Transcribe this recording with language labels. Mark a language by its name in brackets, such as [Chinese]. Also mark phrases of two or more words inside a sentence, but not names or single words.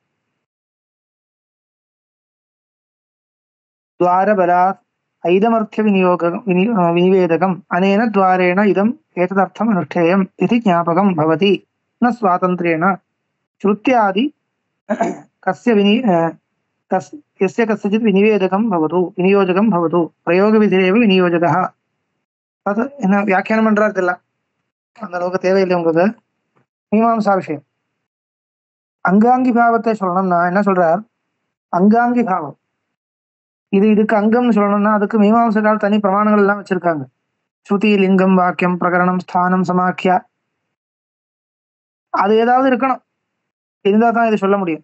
[Sanskrit] द्वारबलात् ऐदमर्थ्यविनिवेदकम् अनेन द्वारेण इदम् एतदर्थम् अनुष्ठेयम् इति ज्ञापकं भवति. न स्वातन्त्र्येण श्रुत्यादि यस्य कस्यचित् विनिवेदकं भवतु विनियोजकं भवतु प्रयोगविधिरेव विनियोजकः. [Tamil] तत् என்ன வியாக்கியானம் பண்றாரு தெரியல, அந்த அளவுக்கு தேவையில்லை உங்களுக்கு. மீமாம்சா விஷயம். அங்காங்கி பாவத்தை சொல்லணும்னா என்ன சொல்றார்? அங்காங்கி பாவம் இதுக்கு அங்கம்னு சொல்லணும்னா அதுக்கு மீமாம்சகால் தனி பிரமாணங்கள் எல்லாம் வச்சிருக்காங்க. ஸ்ருதி, லிங்கம், வாக்கியம், பிரகரணம், ஸ்தானம், சமாக்கியா, அது ஏதாவது இருக்கணும், இருந்தா தான் இது சொல்ல முடியும்.